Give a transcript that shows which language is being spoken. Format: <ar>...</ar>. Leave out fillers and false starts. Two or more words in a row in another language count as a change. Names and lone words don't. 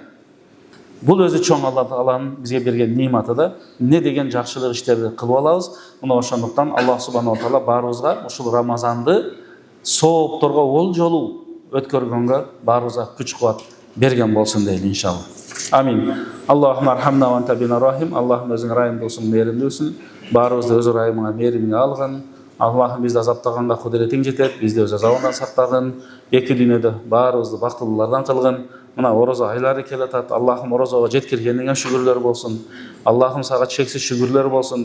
<ky>Бул өзү чоң Алла Тааланын бизге берген нематы да. Не деген жакшылык иштерди кылып алабыз. Мына ошондуктан Алла</ky> <ar>سبحانه وتعالى</ar> <ky>баарыбызга ушул Рамазанды соопторго ол жолу өткөргөнгө баарыбызга күч-кубат берген болсун дейли иншалла. Амин.</ky> <ar>اللهم ارحمنا وأنت بنا رحيم.</ar> <ky>Аллахым өзүң райымдуулсуң, мээримдүүлсүң. Баарыбызды өз райымыңа, мээримиңе алгын. Аллахым бизди азаптаганга кудретиң жетет, бизди өз азабынан сактагын. Эки дүйнөдө баарыбызды бактылуулардан кылгын. Мына орозо айлары келатат. Аллахым орозого жеткиргениңе шүгүрлөр болсун. Аллахым сага чексиз шүгүрлөр болсун.</ky>